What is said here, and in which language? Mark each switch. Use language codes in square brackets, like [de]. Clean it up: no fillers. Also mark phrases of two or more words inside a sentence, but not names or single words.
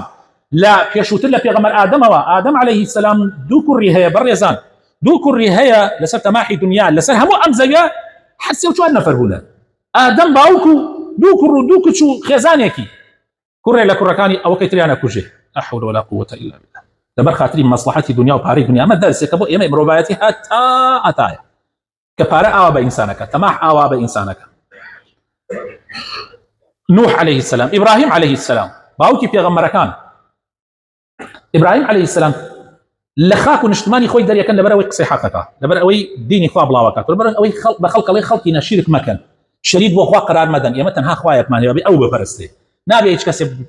[ckb] لە پێشووتر لە پێغەمبەر ئادەمەوە ئادەم [ar] عەلەیه السلام [ckb] دوو کوڕی هەیە بەڕێزان دوو کوڕی هەیە لەسەر تەماحی دنیا لەسەر هەموو ئەم زەویە حەد سێ و چوار نەفەر بوونە ئادەم باوک و دوو کوڕ و دوو کچ و خێزانێکی کوڕێ لە کوڕەکانی ئەوەکەی تریانە کوژێ [ar] لا حول ولا قوة إلا بالله [ckb] لەبەر خاتری مەسلحەتی دنیا و پارەی دنیا ئەمە دەرسێکە بۆ ئێمە مرۆڤایەتی هەتایە کە پارە ئاوا بە ئینسانەکە تەماح ئاوا بە ئینسانەکە. نوح [ar] عەلەیه السلام [ckb] ئیبراهیم [ar] عەلەیه السلام [ckb] باوکی پێغەمبەرەکان ئیبراهیم [ar] عەلەیه السلام [ckb] لە خاک و نیشتمانی خۆی دەریەکەن لەبەر ئەوەی قسەی حەقەکە لەبەر ئەوەی دینی خوا بڵاوەکات لەبەر ئەوەی بە خەڵکەڵی خەڵکی نەشیرک مەکەن شەریک بۆ خوا قرار مەدەن ئێمە تەنها خوایەکمان هەیە ئەو بپەرستێ نابێ هیچ کەسێ